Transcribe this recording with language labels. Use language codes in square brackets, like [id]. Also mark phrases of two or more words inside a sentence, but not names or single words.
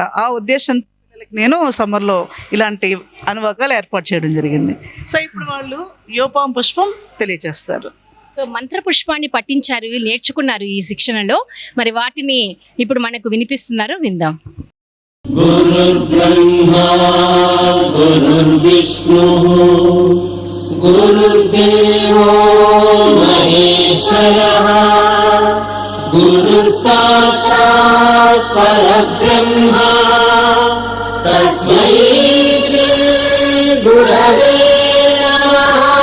[te] ఆ ఉద్దేశం నేను సమ్మర్లో ఇలాంటి అనువాకాలు ఏర్పాటు చేయడం జరిగింది. సో ఇప్పుడు వాళ్ళు యోపాం పుష్పం తెలియచేస్తారు. సో మంత్ర పుష్పాన్ని పఠించారు, నేర్చుకున్నారు ఈ శిక్షణలో. మరి వాటిని ఇప్పుడు మనకు వినిపిస్తున్నారు, విందాం. [sa] గురుర్బ్రహ్మా గురుర్విష్ణు गुरुर्देवो महेश्वरः गुरुः साक्षात् परब्रह्म तस्मै श्री गुरवे नमः।